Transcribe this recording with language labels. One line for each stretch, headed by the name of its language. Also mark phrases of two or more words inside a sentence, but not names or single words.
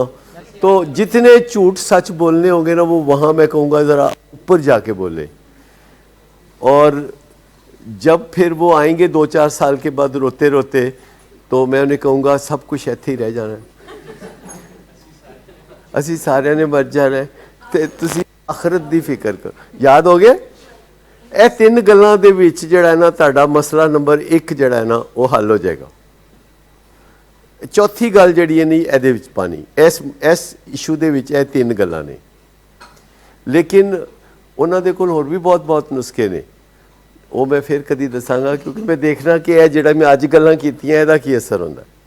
Urdu: تو جتنے جھوٹ سچ بولنے ہوں گے نا, وہ وہاں میں کہوں گا ذرا اوپر جا کے بولے. اور جب پھر وہ آئیں گے 2-4 سال کے بعد روتے روتے, تو میں انہیں کہوں گا سب کچھ
Punjabi: ایتھے ہی رہ جانا ہے, اسی سارے نے مر جانا ہے, تے تسی آخرت دی فکر کرو. یاد ہو گیا؟ اے 3 گلاں دے وچ جڑا ہے نا تہاڈا مسئلہ نمبر 1 جڑا ہے نا وہ حل ہو جائے گا. چوتھی گل جڑی ہے نہیں ایدے وچ پانی, اس ایشو دے وچ اے 3 گلاں نے, لیکن انہاں دے کول ہور بھی بہت نسخے نے, وہ میں پھر کدی دساں گا, کیونکہ میں دیکھنا کہ اے جڑا میں اج گلاں کیتیاں ایدا کی اثر ہوندا ہے.